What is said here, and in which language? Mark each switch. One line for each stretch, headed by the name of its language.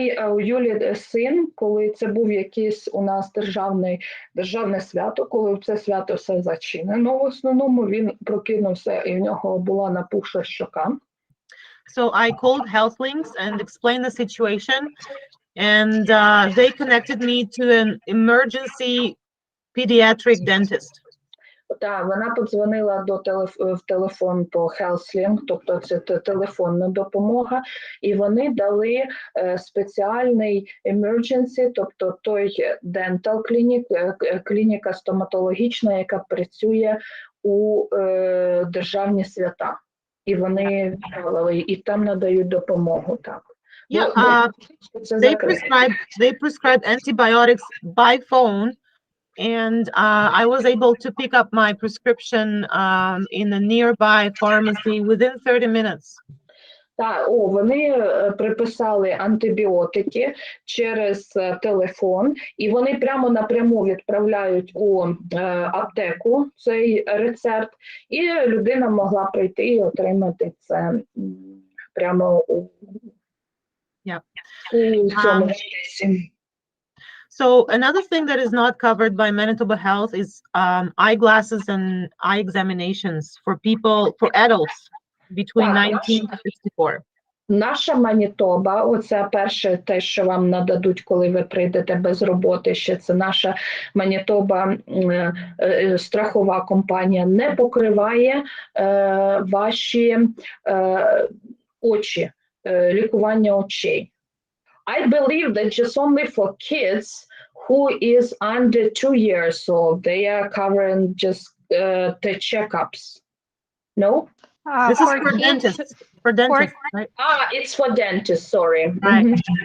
Ukrainian: У Юлі син, коли це був якийсь у нас державне свято, коли це свято все зачинено, в основному він прокинувся і в нього була напухша щока.
English: So I called HealthLinks and explained the situation, and they connected me to an emergency pediatric dentist.
Ukrainian: Так, вона подзвонила в телефон по HealthLink, тобто це телефонна допомога, і вони дали спеціальний emergency, тобто той dental clinic, клініка стоматологічна, яка працює у державні свята. І вони відправили, і там надають допомогу, так.
English: Yeah, they prescribed antibiotics by phone. And I was able to pick up my prescription in a nearby pharmacy within 30 minutes.
Ukrainian: Так, вони приписали антибіотики через телефон, і вони прямо напряму відправляють у аптеку цей рецепт, і людина могла прийти і отримати це прямо
English: Yeah.
Ukrainian: у цьому процесі.
English: So another thing that is not covered by Manitoba Health is eyeglasses and eye examinations for people, for adults between
Ukrainian: Так,
English: 19 to 64.
Ukrainian: Наша Манітоба, оце перше те, що вам нададуть, коли ви прийдете без роботи, ще це наша Манітоба страхова компанія не покриває ваші очі, лікування очей.
English: I believe that just only for kids who is under 2 years old, they are covering just the checkups. No? This is For for kids, dentists. For dentists, right? It's for dentists, sorry. Right.